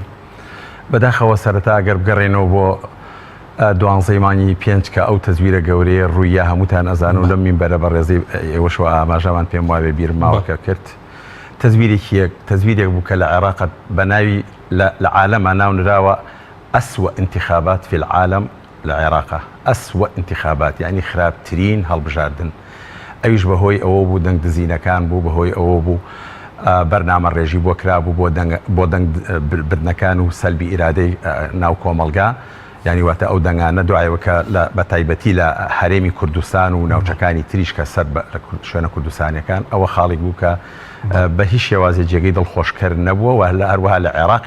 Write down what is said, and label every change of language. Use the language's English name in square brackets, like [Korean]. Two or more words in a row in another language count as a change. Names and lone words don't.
[Central Kurdish] بەداخەوە سەرەتا ئەگەر بگەڕێنەوە بۆ 12 مانگی 5 کە ئەو تەزویرە گەورەیە ڕوویە هەمووتان ئەزانن و لەم مینبەرە بەڕێزەی ئێوەشەوە ئاماژەمان پێم وابێ بیرم ماوەکە کرد. تەزویرێک بوو کە لە عێراق بە ناوی لە عالەمە ناونراوە [Arabic] ئەسوە انتخابات في العالم للعراق أسوأ انتخابات، يعني [Central Kurdish] خرابترين هەڵبژاردن. ئەویش بەهۆی ئەوە بوو دەنگ دزینەکان بوو، بەهۆی ئەوە بوو بەرنامە ڕێژی بۆ کرابوو بۆ دەنگ بردنەکان و سەلبی ئیرادەی ناو کۆمەلگا، یعنی واتە ئەو دەنگانە دوایەوە کە بە تایبەتی لە هەرێمی کوردستان و ناوچەکانی تریش کە سەر شوێنە کوردستانیەکان ئەوە خاڵێک بوو کە بە هیچ شێوازی جێگەی دڵخۆشکەر نەبووە و لە هەروەها لە عێراقیش